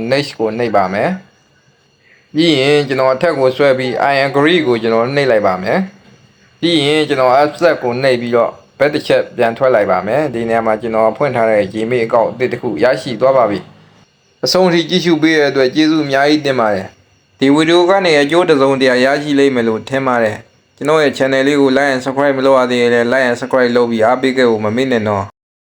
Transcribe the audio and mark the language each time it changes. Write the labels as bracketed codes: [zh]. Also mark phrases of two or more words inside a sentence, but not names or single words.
[my] next ကိုနှိပ်ပါမယ်ပြီးရင်ကျွန်တော်အထက်ကိုဆွဲပြီး [en] I agree [my] ကိုကျွန်တော်နှိပ်လိုက်ပါမယ်ပြီးရင်ကျွန်တော် accept ကိုနှိပ်ပြီးတော့ဘက်တစ်ချက်ပြန်ထွက်လိုက်ပါမယ်ဒီနေရာမှာကျွန်တော်ဖွင့်ထားတဲ့ Gmail အကောင့်အသစ်တစ်ခုရရှိသွားပါပြီအဆုံးထိကြည့်ရှုပေးတဲ့အတွက်ကျေးဇူးအများကြီးတင်ပါတယ်ဒီဗီဒီယိုကနေအကျိုးတစုံတရာရရှိလိမ့်မယ်လို့ထင်ပါတယ်ကျွန်တော်ရဲ့ channel လေးကို [en] like and subscribe [my] မလုပ်ရသေးရင်လည်း [en] like and subscribe [my] လုပ်ပြီးအားပေးခဲ့ဖို့မမေ့နဲ့နော်